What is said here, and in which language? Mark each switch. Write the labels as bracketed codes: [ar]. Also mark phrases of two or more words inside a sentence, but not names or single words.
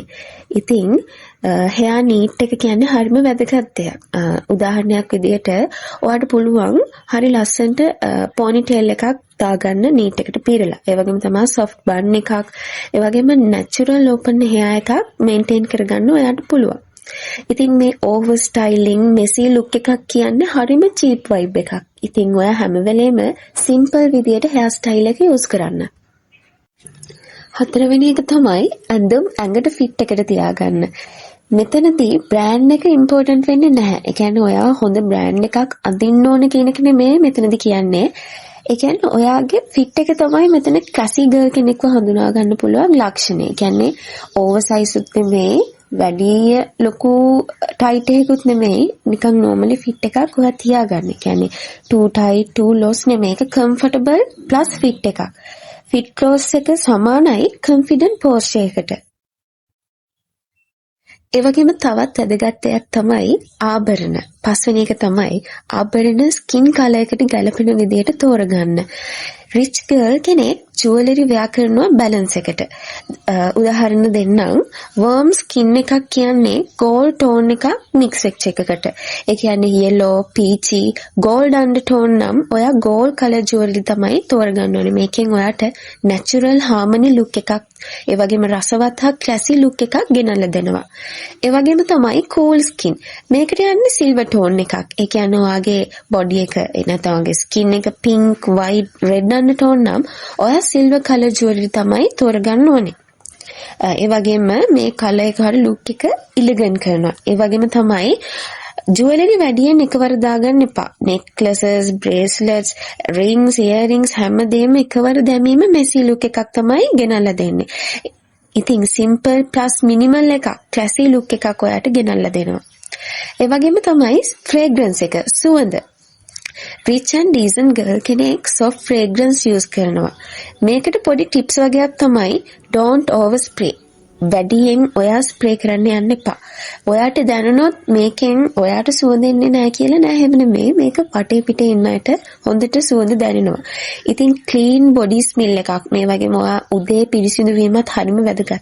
[si] ඉතින් [en] hair neat [si] එක කියන්නේ හරිම වැදගත් දෙයක්. උදාහරණයක් විදිහට ඔයාට පුළුවන් හරි ලස්සනට පොනිටේල් එකක් දාගන්න නීට් එකට පීරලා. ඒ වගේම තමයි [en] soft bun [si] එකක්, ඒ වගේම [en] natural open hair [si] එකක් maintain කරගන්න ඔයාට පුළුවන්. ඉතින් මේ [en] over styling, messy look [si] එකක් කියන්නේ හරිම [en] cheap vibe [si] එකක්. ඉතින් ඔයා හැම වෙලේම simple විදියට [en] hair style [si] එක use කරන්න. හතරවෙනි එක තමයි ඇඳුම් ඇඟට fit එකට තියාගන්න. මෙතනදී brand එක important වෙන්නේ නැහැ. ඒ කියන්නේ ඔයා හොඳ brand එකක් අඳින්න ඕන කියන එක නෙමෙයි මෙතනදී කියන්නේ. ඒ කියන්නේ ඔයාගේ fit එක තමයි මෙතන [en] classy girl [si] කෙනෙක්ව හඳුනා ගන්න පුළුවන් ලක්ෂණය. ඒ කියන්නේ oversize උත් නෙමෙයි, වැඩි ලොකු tight එකකුත් නෙමෙයි, නිකන් [en] normally fit [si] එකක් ඔයා තියාගන්න. ඒ කියන්නේ [en] too tight, too loose [si] නෙමෙයි. ඒක [en] comfortable plus fit එකක්. fit clothes එක සමානයි confident posture එකට. [si] ඒ වගේම තවත් වැදගත් දෙයක් තමයි ආභරණ. පස්වෙනි එක තමයි ආභරණ [en] skin colour [si] එකට ගැලපෙන විදිහට තෝරගන්න. [en] rich girl කෙනෙක් jewellery wear කරනවා බැලන්ස් එකට. [si] උදාහරණ දෙන්නම්. [en] warm skin [si] එකක් කියන්නේ [en] gold tone [si] එකක් mix වෙච්ච එකකට. ඒ කියන්නේ [en] yellow, peachy, gold undertone [si] නම් ඔයා [en] gold color jewelry [si] තමයි තෝරගන්න ඕනේ. මේකෙන් ඔයාට [en] natural harmony look [si] එකක්, ඒ වගේම රසවත් හා [en] classy look [si] එකක් ගෙනල්ලා දෙනවා. ඒ වගේම තමයි [en] cool skin. [si] මේකට යන්නේ [en] silver tone [si] එකක්. ඒ කියන්නේ ඔයාගේ body එක නැත්නම් ඔයාගේ skin එක [en] pink, white, red undertone [si] නම් ඔයා [en] silver color jewelry [si] තමයි තෝරගන්න ඕනේ. ඒ වගේම මේ color එක හරි look එක elegant කරනවා. ඒ වගේම තමයි jewelry වැඩියෙන් එකවර දාගන්න එපා. [en] necklaces, bracelets, rings, earrings [si] හැමදේම එකවර දැමීම [en] messy look [si] එකක් තමයි ගෙනල්ලා දෙන්නේ. ඉතින් [en] simple plus minimal [si] එකක් [en] classy look [si] එකක් ඔයාට ගෙනල්ලා දෙනවා. ඒ වගේම තමයි fragrance එක, සුවඳ. [en] rich and decent girl කෙනෙක් soft fragrance use කරනවා. [si] මේකට පොඩි tips වගේක් තමයි [en] don't overspray. [si] වැඩියෙන් ඔයා ස්ප්‍රේ කරන්න යන්න එපා. ඔයාට දැනුණොත් මේකෙන් ඔයාට සුවඳ එන්නේ නැහැ කියලා නෑ, හැම නෙමෙයි. මේක වටේ පිටේ ඉන්න අයට හොඳට සුවඳ දැනෙනවා. ඉතින් [en] clean body smell [si] එකක් මේ වගේම ඔයා උදේ පිරිසිදු වීමත් හරිම වැදගත්.